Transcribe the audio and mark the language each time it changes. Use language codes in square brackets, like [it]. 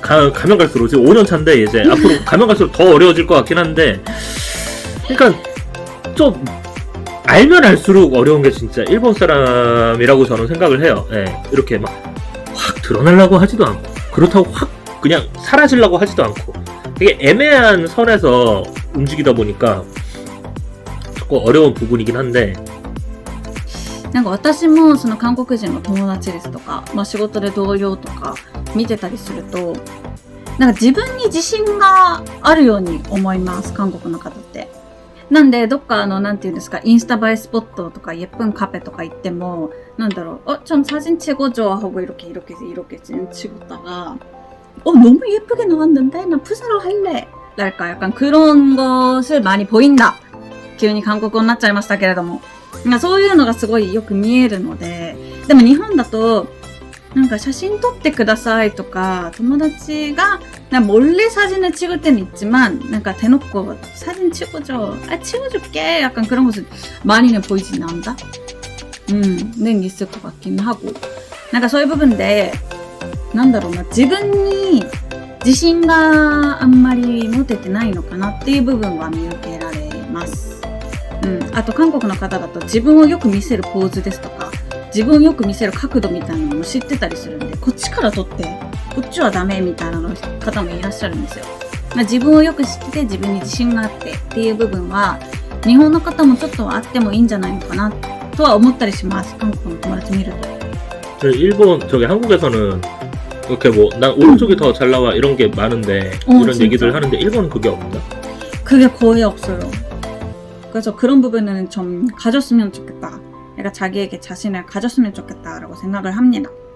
[ko] 가면 갈수록 지금 5년 차인데 이제 앞으로 가면 갈수록 더 어려워질 것 같긴 한데, 그러니까 좀 알면 알수록 어려운 게 진짜 일본 사람이라고 저는 생각을 해요. 예, 이렇게 막 확 드러내려고 하지도 않고, 그렇다고 확 그냥 사라지려고 하지도 않고, 되게 애매한 선에서 움직이다 보니까 조금 어려운 부분이긴 한데, [ja] なんか私もその韓国人の友達ですとか、まあ仕事で同僚とか見てたりすると、なんか自分に自信があるように思います、韓国の方って。なんで、どっかなんていうんですか、インスタ映えスポットとか、예쁜カフェとか行っても、なんだろう, [ko] 전 사진 찍어줘 하고 이렇게 찍었다가, 너무 예쁘게 나왔는데? 나 푸사로 할래! 랄까, 약간 그런 것을 많이 보인다. [ja] 急に韓国語になっちゃいましたけれども。そういうのがすごいよく見えるので、でも日本だと、なんか写真撮ってくださいとか、友達が [ko] 몰래 사진을 찍을 때는 있지만, 뭔가 대놓고 사진 찍어줘, 찍어줄게, 약간 그런 것을 많이는 보이진 않다. 는 있을 것 같긴 하고. [ja] なんかそういう部分で、なんだろうな、自分に自信があんまり持ててないのかなっていう部分は見受けられます。あと韓国の方だと自分をよく見せるポーズですとか、自分をよく見せる角度みたいなのも知ってたりするんで、こっちから撮ってこっちはダメみたいな方もいらっしゃるんですよ。自分をよく知って自分に自信があってっていう部分は日本の方もちょっとあってもいいんじゃないのかなとは思ったりします。韓国の友達見ると。 [ko] 일본 한국에서는 이렇게 뭐 난 오른쪽이 더 잘 나와 이런 게 많은데, 이런 진짜? 얘기들 하는데 일본은 그게 없나? 그게 거의 없어요. 그래서 그런 부분은 좀 가졌으면 좋겠다. 내가 자기에게 자신을 가졌으면 좋겠다라고 생각을 합니다.